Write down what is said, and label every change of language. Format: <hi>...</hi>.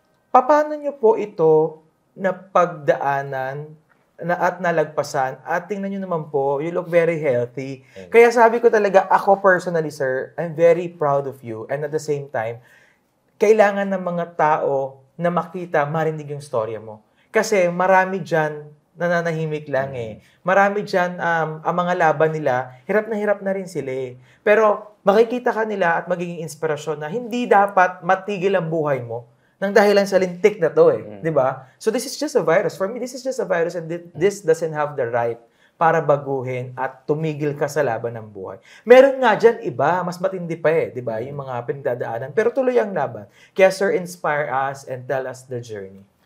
<tl>Paano nyo po ito napagdaanan at nalagpasan? At tingnan nyo naman po,</tl> <en>you look very healthy.</en> <tl>Kaya sabi ko talaga, ako</tl> <en>personally, sir, I'm very proud of you. And at the same time, kailangan ng mga tao na makita, marinig yung storya mo.</en> <tl>Kasi marami dyan, nananahimik lang Marami dyan, ang mga laban nila, hirap na rin sila Pero makikita ka nila at magiging inspirasyon na hindi dapat matigil ang buhay mo nang dahilan sa lintik na to di ba?</tl> <en>So this is just a virus. For me, this is just a virus and this doesn't have the right</en> <tl>para baguhin at tumigil ka sa laban ng buhay. Meron nga dyan iba, mas matindi pa di ba? Yung mga pinagdadaanan. Pero tuloy ang laban.</tl> <en>Kaya sir, inspire us and tell us the journey.</en>